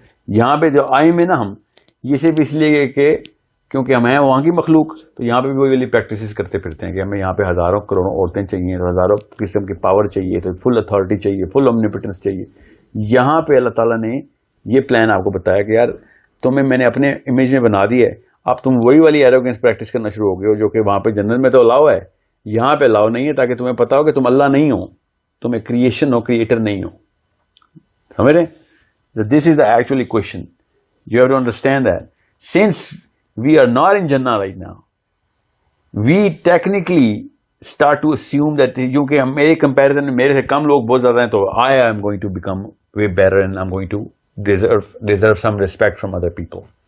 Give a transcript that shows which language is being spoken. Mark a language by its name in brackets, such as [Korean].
[Urdu] یہاں پہ جو آئے میں نا ہم, یہ صرف اس لیے کہ کیونکہ ہم ہیں وہاں کی مخلوق, تو یہاں پہ بھی وہی والی پریکٹسز کرتے پھرتے ہیں کہ ہمیں یہاں پہ ہزاروں کروڑوں عورتیں چاہیے, ہزاروں قسم کی پاور چاہیے, تو فل اتھارٹی چاہیے, فل اومنیپوٹنس چاہیے. یہاں پہ اللہ تعالیٰ نے یہ پلان آپ کو بتایا کہ یار تمہیں میں نے اپنے امیج میں بنا دی ہے, اب تم وہی والی ایروگنس پریکٹس کرنا شروع ہو گئے ہو جو کہ وہاں پہ جنت میں تو الاؤ ہے, یہاں پہ الاؤ نہیں ہے, تاکہ تمہیں پتا ہو کہ تم اللہ نہیں ہو. تو میں کریشن ہو, کریٹر نہیں ہوں. سمجھ رہے؟ [English] This is the actually question. You have to understand that since we are not in Jinnah right now, we technically start to assume that, [Urdu] کیونکہ میرے کمپیریزن میں میرے سے کم لوگ بہت زیادہ ہیں, [English] تو I am going to become way better and I am going to deserve some respect from other people.